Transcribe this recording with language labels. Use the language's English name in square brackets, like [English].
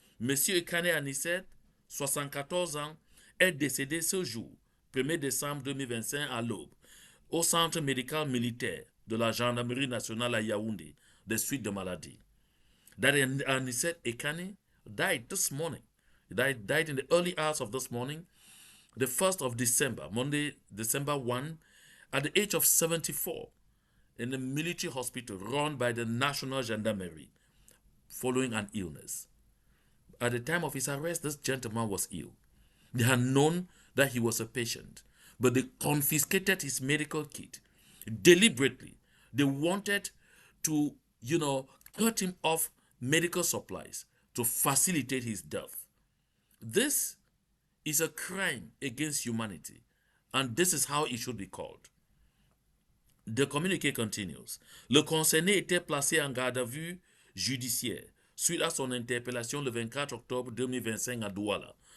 [French] Monsieur Ekane Anicet, 74 ans, est décédé ce jour, 1er décembre 2025 à l'aube, au centre médical militaire de la Gendarmerie nationale à Yaoundé, des suites de maladie. [English] That Anicet Ekane died this morning. He died in the early hours of this morning, the 1st of December, Monday, December 1, at the age of 74, in a military hospital run by the National Gendarmerie, following an illness. At the time of his arrest, this gentleman was ill. They had known that he was a patient, but they confiscated his medical kit deliberately. They wanted to, cut him off medical supplies to facilitate his death. This is a crime against humanity, and this is how it should be called. The communiqué continues. [French] Le concerné était placé en garde à vue judiciaire suite à son interpellation le 24 octobre 2025 à Douala.